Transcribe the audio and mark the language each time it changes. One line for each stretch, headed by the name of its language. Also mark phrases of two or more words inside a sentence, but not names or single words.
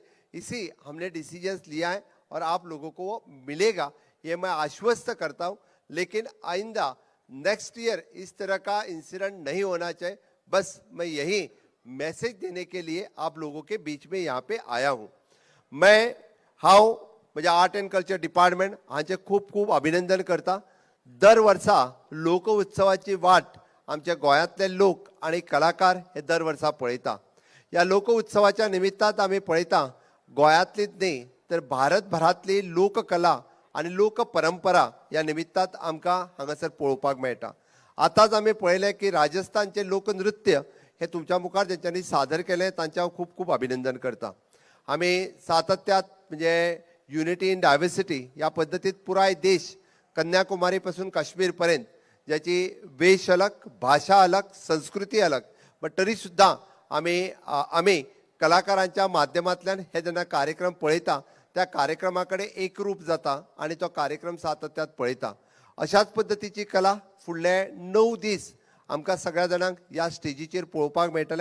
Hindi: इसी हमने डिसीजंस लिया है और आप लोगों को वो मिलेगा, ये मैं आश्वस्त करता हूँ। लेकिन आइंदा
English: next year
Hindi: इस तरह का इंसिडेंट नहीं होना चाहिए, बस मैं यही मैसेज देने के लिए आप लोगों के बीच में यहाँ पे आया हूँ।
Konkani: मैं हांव म्हज्या
English: art and culture department
Konkani: हांचे खूब खूब अभिनंदन करता। दर वर्सा लोक उत्सवाची वाट आमच्या गोंयांतले लोक आणि कलाकार हे दर वर्सा पळयता। ह्या लोक उत्सवाच्या निमित्तांत आमी पळयता गोंयांतलीच न्ही तर भारतभरांतली लोककला आणि लोक परंपरा ह्या निमित्तांत आमकां हांगासर पळोवपाक मेळटा। आतांच आमी पळयलें की राजस्थानचे लोकनृत्य हे तुमच्या मुखार जेंच्यांनी सादर केलें तांचें हांव खूब खूब अभिनंदन करता। आमी सातत्यात म्हणजे
English: unity in diversity
Konkani: या पद्धतीत पुराय देश कन्याकुमारी पासून काश्मीर पर्यंत ज्याची वेश अलग, भाषा अलग, संस्कृती अलग, पण तरी सुद्धा आम्ही कलाकारांच्या माध्यमांतल्यान हे जेन्ना कार्यक्रम पळयता त्या कार्यक्रमाकडे एक रूप जाता आणि तो कार्यक्रम सातत्यात पळयता। अशाच पद्धतीची कला फुडले 9 दीस आमकां सगळ्या जाणांक ह्या स्टेजीचेर पळोवपाक मेळटलें।